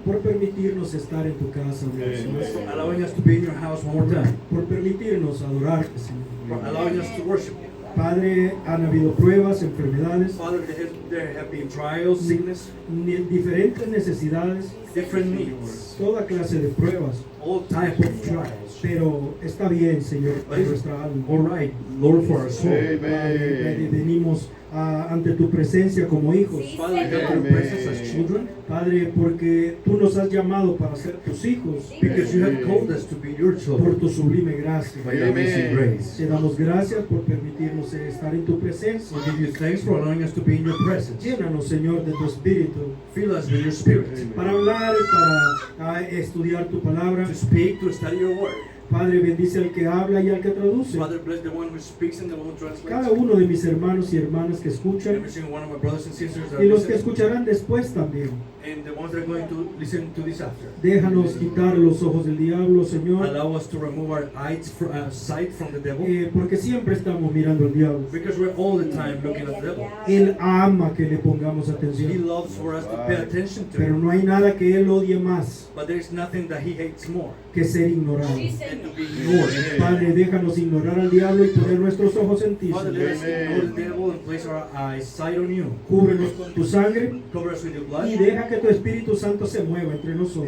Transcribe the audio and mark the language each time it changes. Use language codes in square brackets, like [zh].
[es] por permitirnos estar en tu casa, una vez más. [en] for allowing us to be in your house one more time, [es] Por permitirnos adorarte, Señor. [en] for allowing us to worship you. [es] Padre, han habido pruebas, enfermedades, [en] Father, there have been trials, sickness, [es] diferentes necesidades, [en] different needs, [es] toda clase de pruebas, [en] all type of trials. [es] pero está bien, Señor, [en] But [es] para [en] it's [es] nuestra alma. [en] all right, Lord, for our soul. [es] Padre, venimos ante tu presencia como hijos. [en] Father, we come to your presence as children [es] Padre, porque tú nos has llamado para ser tus hijos [en] because you have called us to be your [es] por [en] children [es] tu sublime gracia. [en] by your amazing grace. [es] Te damos gracias por permitirnos estar en tu presencia. [en] We give you thanks for allowing us to be in your presence. [es] Llénanos, Señor, de tu espíritu [en] Fill us with your spirit [es] para hablar y para estudiar tu palabra. [en] to speak, to study your word. [es] Padre, bendice al que habla y al que traduce. [en] Father, bless the one who speaks and the one who [es] Cada [en] translates. [es] uno de mis hermanos y hermanas que escuchan [en] Every single one of my brothers and sisters that [es] y [en] are [es] los que [en] listening, [es] escucharán después también. [en] and the ones that are going to listen to this after. [es] Déjanos quitar los ojos del diablo, Señor, [en] Allow us to remove our sight from the devil, [es] porque siempre estamos mirando al diablo. [en] because we're all the time looking at the devil. [es] Él ama que le pongamos [en] He [es] atención, [en] loves for us to pay attention to [es] pero [en] him, [es] no hay nada que Él odie más [en] but there is nothing that he hates more [es] que ser ignorado. [en] than to be ignored. [es] Padre, déjanos ignorar al diablo y poner nuestros ojos en ti, [en] Father, [es] Señor. [en] let us ignore the devil and place our sight on you. [es] Cúbrenos con tu sangre [en] Cover us with your blood, [es] y deja que tu Espíritu Santo se mueva entre nosotros.